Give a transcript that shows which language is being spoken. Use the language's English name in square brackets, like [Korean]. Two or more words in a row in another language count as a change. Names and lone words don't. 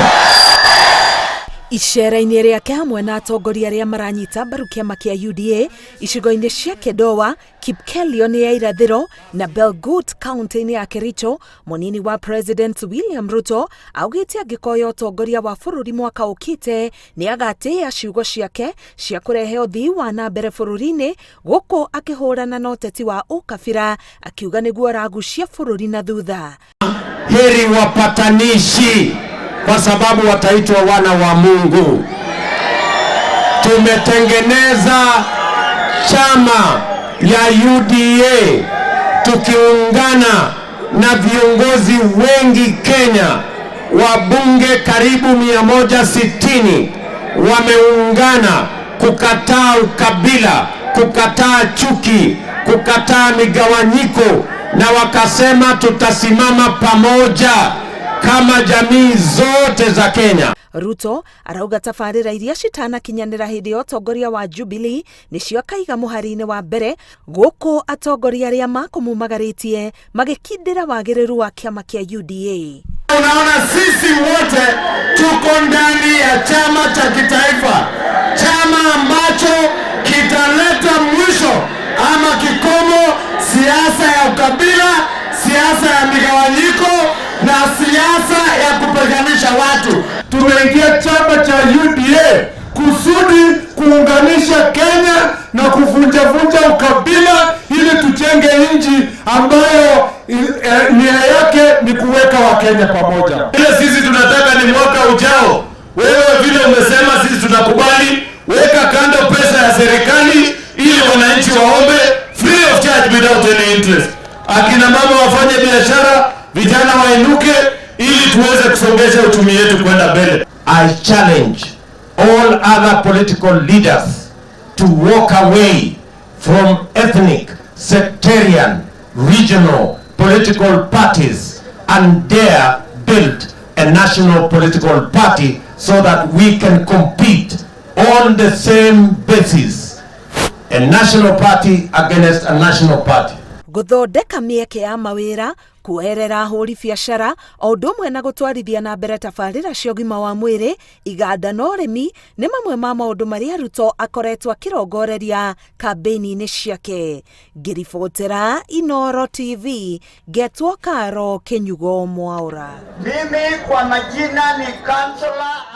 [Kikuyu] Icera-inĩ rĩake hamwe na atongoria arĩa maranyita mbaru kĩama kĩa UDA icigo-inĩ cia Kedowa, Kipkelion ya irathĩro na Belgut kaunti-inĩ ya Kericho, mũnini wa President William Ruto augĩte angĩkoya ũtongoria wa bũrũri mwaka ũkĩte nĩ agatĩĩa ciugo ciake cia kũrehe ũthii wa na mbere bũrũri-inĩ, gũkũ akĩhũrana na ũteti wa ũkabira, akiuga nĩguo aragucia bũrũri na thutha. [Swahili] Heri wapatanishi, kwa sababu wataitwa wana wa Mungu. Tumetengeneza chama ya UDA tukiungana na viongozi wengi Kenya, wabunge karibu 160 wameungana kukataa ukabila, kukataa chuki, kukataa migawanyiko, na wakasema tutasimama pamoja kama jamii zote za Kenya. [Kikuyu] Ruto arauga tabarĩra iria citanakinyanĩra hĩndĩ ya ũtongoria wa Jubilee nĩcio akaiga mũhari-inĩ wa mbere, gũkũ atongoria arĩa makũmumagarĩtie magĩkindĩra wagĩrĩru wa kĩama kĩa UDA. [Swahili] Unaona sisi wote tuko ndani ya chama cha kitaifa, chama ambacho kitaleta mwisho ama kikomo siasa ya ukabila, siasa ya migawanyiko na siasa ya kupiganisha watu. Tumeingia chama cha UDA kusudi kuunganisha Kenya na kuvunja ukabila ili tujenge nchi ambayo nia yake ni kuweka Wakenya pamoja. Ile sisi tunataka ni mwaka ujao. Wewe vile umesema sisi tunakubali, weka kando pesa ya serikali ili wananchi waombe [English] free of charge without any interest. [Swahili] Akina mama wafanye biashara, vijana wainuke ili tuweze kusongesha uchumi wetu kwenda mbele. [English] I challenge all other political leaders to walk away from ethnic, sectarian, regional political parties and dare build a national political party so that we can compete on the same basis. A national party against a national party. [Kikuyu] Gũthondeka mĩeke ya mawĩra, kuoherera ahũri biacara, o ũndũ ũmwe na gũtwarithia na mbere tabarĩra cia ũgima wa mwĩrĩ, iganda na ũrĩmi nĩ mamwe ma maũndũ marĩa Ruto akoretwo akĩrongoreria kambĩini-inĩ ciake. Ngĩribotera Inooro TV, Getwo Karo, Kenyugo Mwaũra. [Swahili] Mimi kwa majina ni Councillor